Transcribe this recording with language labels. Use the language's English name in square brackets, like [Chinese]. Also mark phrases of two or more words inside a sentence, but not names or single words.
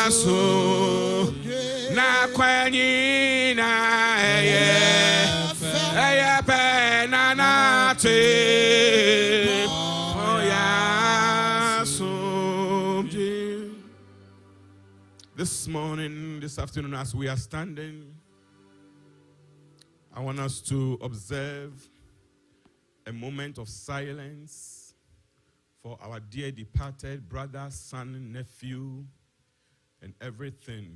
[English] so na kwanyi na eye pe na na te oya so. This morning, this afternoon, as we are standing, I want us to observe a moment of silence for our dear departed brother, son, nephew, and everything.